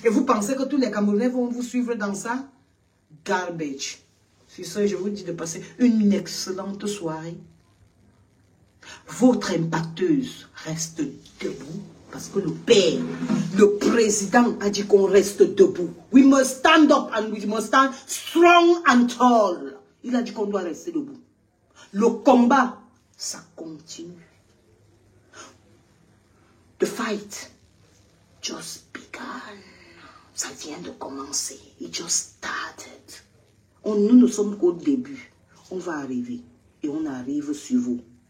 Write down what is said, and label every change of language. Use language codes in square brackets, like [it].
[fr] Et vous pensez que tous les Camerounais vont vous suivre dans ça? Garbage. Sur ce, je vous dis de passer une excellente soirée. Votre impacteuse reste debout. Parce que le père, le président a dit qu'on reste debout. [en] We must stand up and we must stand strong and tall. [fr] Il a dit qu'on doit rester debout. Le combat, ça continue. [en] The fight just began. [fr] Ça vient de commencer. [en] It just started. [fr] Nous ne sommes qu'au début. On va arriver. Et on arrive sur vous.